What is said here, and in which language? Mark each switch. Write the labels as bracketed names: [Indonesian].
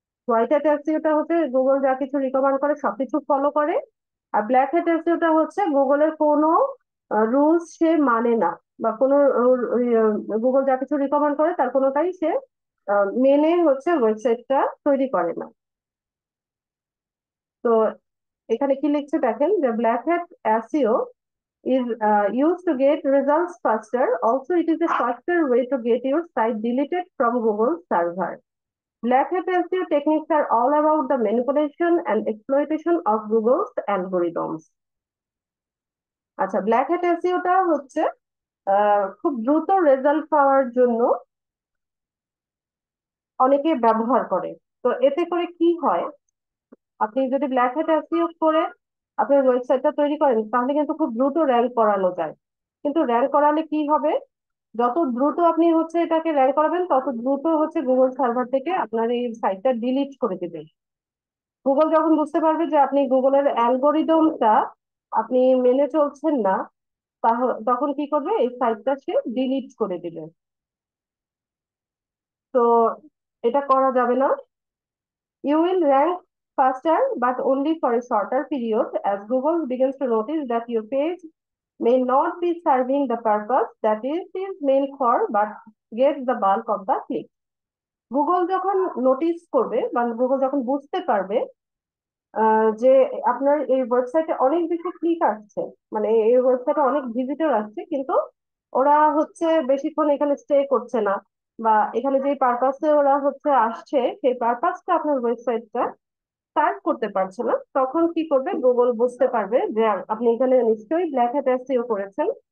[Bangla] White hat এসইওটা হচ্ছে Google যা কিছু রিকমেন্ড করে সবকিছু ফলো করে, আর ব্ল্যাক হ্যাট এসইওটা হচ্ছে গুগলের কোনো রুলস সে মানে না, বা কোনো গুগল যা কিছু রিকমেন্ড করে তার কোনোটাই সে মেনে হচ্ছে ওয়েবসাইটটা তৈরি করে না। তো এখানে কি লিখছে দেখেন, যে black hat SEO [English] is used to get results faster. Also, it is a faster way to get your site deleted from Google server. Black hat SEO techniques are all about the manipulation and exploitation of Google's algorithms. [Bangla] আচ্ছা, black hat এসইওটা হচ্ছে খুব দ্রুত result পাওয়ার জন্য অনেকে ব্যবহার করে। তো এতে করে কি হয়, আপনি যদি ব্ল্যাক হ্যাট এসইও করে আপনার ওয়েবসাইটটা তৈরি করেন তাহলে কিন্তু খুব দ্রুত র্যাঙ্ক করানো যায়। কিন্তু র্যাঙ্ক করালে কি হবে, যত দ্রুত আপনি হচ্ছে এটাকে র্যাঙ্ক করাবেন তত দ্রুত হচ্ছে গুগল সার্ভার থেকে আপনার এই সাইটটা ডিলিট করে দিবে। গুগল যখন বুঝতে পারবে যে আপনি গুগলের অ্যালগোরিদমটা আপনি মেনে চলছেন না, তখন কি করবে, এই সাইটটা সে ডিলিট করে দিবে। তো এটা করা যাবে না। [English] You will rank faster, but only for a shorter period, as Google begins to notice that your page may not be serving the purpose that it is meant for, but gets the bulk of the click. [Bangla] Google যখন notice করবে বা Google যখন বুঝতে পারবে যে আপনার এই ওয়েবসাইটে অনেক বেশি ক্লিক আসছে, মানে এই ওয়েবসাইটে অনেক ভিজিটর আসছে, কিন্তু ওরা হচ্ছে বেশিক্ষণ এখানে স্টে করছে না, বা এখানে যে পারপাসে ওরা হচ্ছে আসছে সেই পারপাসটা আপনার ওয়েবসাইটটা সার্ভ করতে পারছে না, তখন কি করবে, গুগল বুঝতে পারবে যে আপনি এখানে নিশ্চয়ই ব্ল্যাক হ্যাট এসইও করেছেন।